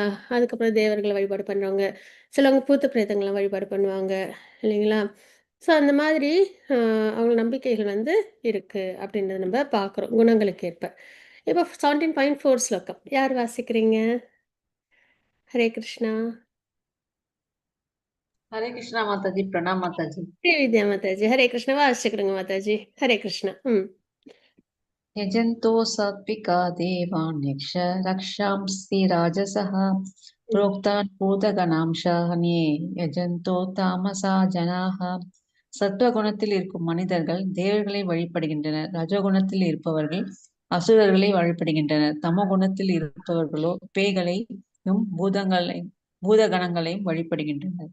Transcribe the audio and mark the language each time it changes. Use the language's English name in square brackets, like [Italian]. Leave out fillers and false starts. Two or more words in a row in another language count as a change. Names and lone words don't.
[Tamil] அதுக்கப்புறம் தேவர்கள வழிபாடு பண்றவங்க, சிலவங்க பூத்த பிரேதங்கள வழிபாடு பண்ணுவாங்க இல்லைங்களா? ஸோ அந்த மாதிரி அ அவங்க நம்பிக்கைகள் வந்து இருக்கு அப்படின்றத நம்ம பார்க்குறோம், குணங்களுக்கு ஏற்ப. இப்போ 17.4 ஸ்லோகம். யார் வாசிக்கிறீங்க? ஹரே கிருஷ்ணா. [Hindi] हरे कृष्णा माता जी, प्रणाम माता जी। [Tamil] ஸ்ரீவித்யா மாதாஜி. ஹரே கிருஷ்ணா வாசிச்சுக்கிடுங்க மாதாஜி. ஹரே கிருஷ்ணா. ம். [Sanskrit] यजन्तो सात्विका देवान् यक्ष रक्षांसि राजसः प्रोक्तान् भूतगणांश्चान्ये यजन्ते तामसा जनाः. [Tamil] சத்துவகுணத்தில் இருக்கும் மனிதர்கள் தேவர்களை வழிபடுகின்றனர். ரஜோகுணத்தில் இருப்பவர்கள் அசுரர்களை வழிபடுகின்றனர். தமோகுணத்தில் இருப்பவர்களோ பேய்களையும் பூதகணங்களையும் வழிபடுகின்றனர்.